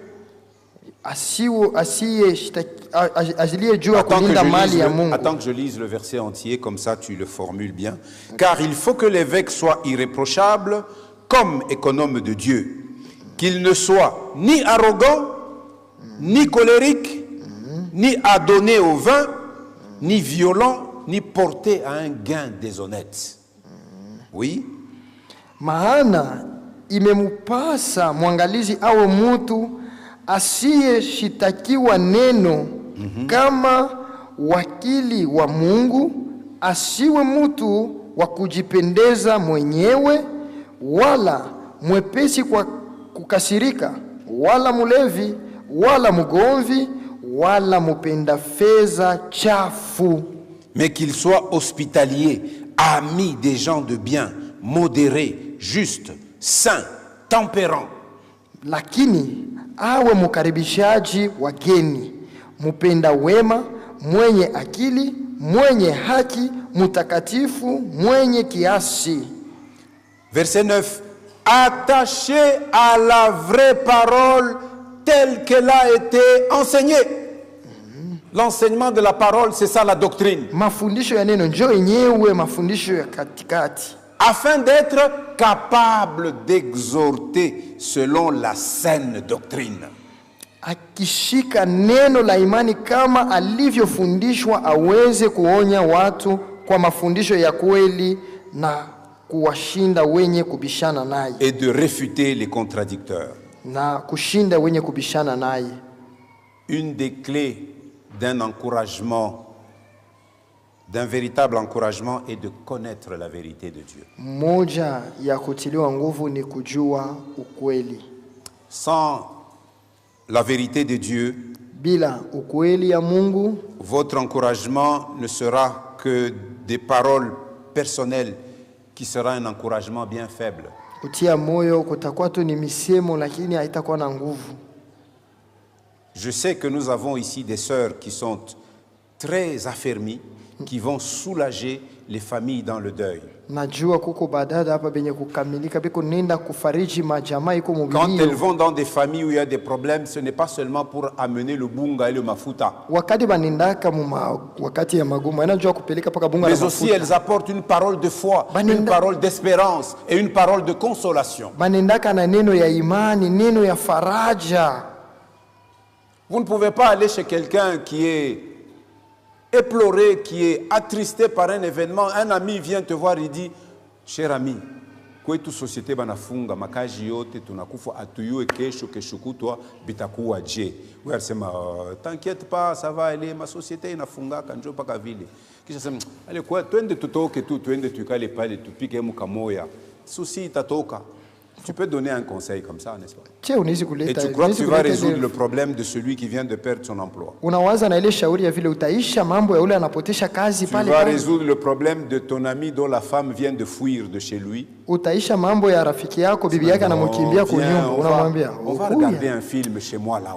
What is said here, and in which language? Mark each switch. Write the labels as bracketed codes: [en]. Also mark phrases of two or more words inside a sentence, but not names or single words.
[sw] ajilie jua kulinda mali ya Mungu. [fr] Attends que je lise le verset entier, comme ça tu le formules bien. Car il faut que l'évêque soit irréprochable comme économe de Dieu, qu'il ne soit ni arrogant, ni colérique, ni adonné au vin, ni violent, ni porté à un gain déshonnête. Oui. [sw] Maana imemupasa mwangalizi awe mutu asiyeshitakiwa neno, kama wakili wa Mungu, asiwe mutu wa kujipendeza mwenyewe, wala mwepesi kwa kukasirika, wala mulevi, wala mugomvi, wala mupenda fedha chafu, [fr] Mais qu'il soit hospitalier, ami des gens de bien, modéré, juste, saint, tempérant. [sw] lakini awe mkaribishaji wageni, mupenda wema, mwenye akili, mwenye haki, mutakatifu, mwenye kiasi. [fr] Verset 9. Attaché à la vraie parole telle qu'elle a été enseignée. L'enseignement de la parole, c'est ça la doctrine. [sw] Mafundisho ya neno njo yenyewe mafundisho ya katikati, [fr] Afin d'être capable d'exhorter selon la saine doctrine. [sw] akishika neno la imani kama alivyofundishwa, aweze kuonya watu kwa mafundisho ya kweli na kuwashinda wenye kubishana naye, [fr] Et de réfuter les contradicteurs. [sw] na kushinda wenye kubishana naye. [fr] Une des clés d'un encouragement, d'un véritable encouragement, est de connaître la vérité de Dieu. [sw] Moja ya kutiliwa nguvu ni kujua ukweli. [fr] Sans la vérité de Dieu, [sw] Bila ukweli ya Mungu, [fr] votre encouragement ne sera que des paroles personnelles qui sera un encouragement bien faible. [sw] kutia moyo kutakuwa tu ni misemo, lakini haitakuwa na nguvu. [fr] Je sais que nous avons ici des sœurs qui sont très affermies, qui vont soulager les familles dans le deuil. [sw] Najua kuko badada hapa benye kukamilika biko nenda kufariji majamaa iko [fr] Quand elles [sw] mubilio. [fr] vont dans des familles où il y a des problèmes, ce n'est pas seulement pour amener le bunga et le mafuta, [sw] Wakati banendaka wakati ya magumu anajua kupeleka paka bunga na [fr] mais aussi [sw] mafuta. [fr] elles apportent une parole de foi, [sw] Banenda- [fr] une parole d'espérance et une parole de consolation. [sw] Banendaka na neno ya imani, neno ya faraja. [fr] Vous ne pouvez pas aller chez quelqu'un qui est éploré, qui est attristé par un événement. Un ami vient te voir, il dit, cher ami, [sw] kwetu société banafunga makaji yote tunakufa atuyue kesho kutwa bitakuwa je. Wewe sema [fr] t'inquiète pas, ça va aller, ma société [sw] inafungaka njoo paka vile. Kisha sema ale kwa twende tutoke tu, twende tukale pale tupike mkamoya. Susi itatoka. [fr] Tu peux donner un conseil comme ça, n'est-ce pas? Et tu crois que tu vas résoudre le problème de celui qui vient de perdre son emploi. Tu vas résoudre le problème de ton ami dont la femme vient de fuir de chez lui. On va regarder un film chez moi là.